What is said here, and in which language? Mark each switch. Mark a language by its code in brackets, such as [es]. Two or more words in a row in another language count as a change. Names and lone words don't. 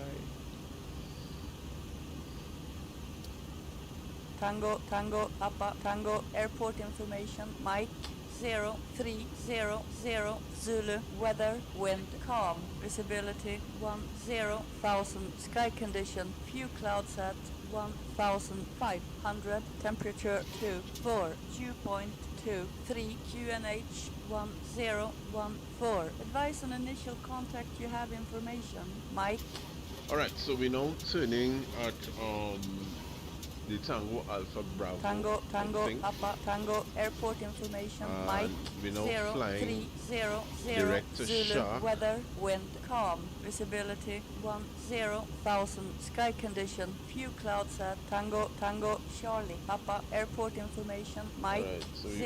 [en] Tango, Papa, Tango, airport information, Mike 0300 Zulu, weather, wind, calm, visibility 10,000, sky condition, few clouds at 1,500, temperature 24, dew point 123 QNH 1014. Advise on initial contact, you have information. Mike. Alright, so we're now turning at the Tango Alpha Bravo, Tango, I Tango, think. Papa, Tango, airport information, Mike, And we're now flying 0300 direct to Zulu, Shark. weather, wind, calm, visibility 10,000, sky condition, few clouds at Tango, Tango, Charlie, Papa, airport information, Mike, Alright, so we're